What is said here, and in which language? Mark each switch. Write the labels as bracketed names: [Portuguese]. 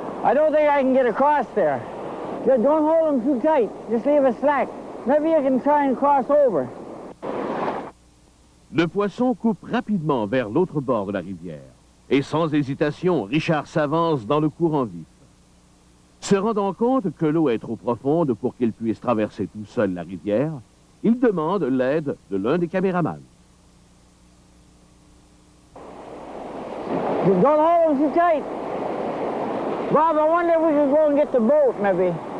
[English] I don't think I can get across there. Just don't hold them too tight. Just leave it slack. Maybe you can try and cross over. [French] Le poisson coupe rapidement vers l'autre bord de la rivière. Et sans hésitation, Richard s'avance dans le courant vif. Se rendant compte que l'eau est trop profonde pour qu'il puisse traverser tout seul la rivière, il demande l'aide de l'un des caméramans. [English] Don't hold them too tight. Bob, I wonder if we could go and get the boat, maybe.